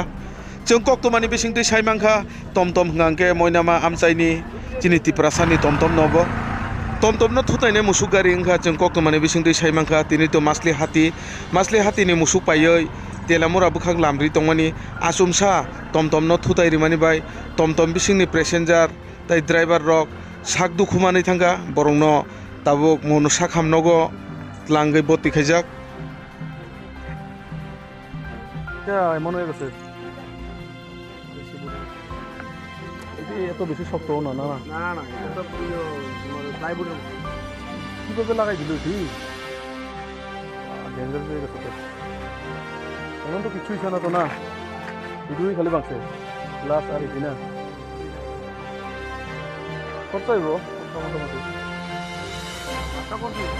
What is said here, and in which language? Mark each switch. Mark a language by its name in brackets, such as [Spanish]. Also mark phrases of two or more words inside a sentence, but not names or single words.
[Kok Borok] Chungkok Tomani Bisingti Saimangka Tom Ngangke Moinama Amsaini Jiniti Prasani Tom Nobo Tom no Thutaine Musugari Inka Chungkok Tomani Bisingti Saimangka Tinito Masli Hati ni Musuk Payoi Telamura Bukhang Lamri Tongmani Asumsa Tom no Thutai Rimani by Tom Bisingni Passenger Tai driver rock Sak Dukumani Thanga Borongno Tabuk Mono Sakham Nogo Langai Boti Khajak [Bangla] Ya এমন হয়ে গেছে এত বেশি শক্ত না না না না এটা তো প্লাইউড কিভাবে লাগাই দিল ঠিক ডেঞ্জার হয়ে গেছে এমন তো কিছুই ছিল না তো না শুধুই খালি বাঁচে গ্লাস আর এই না কত হইব মোটামুটি আচ্ছা কত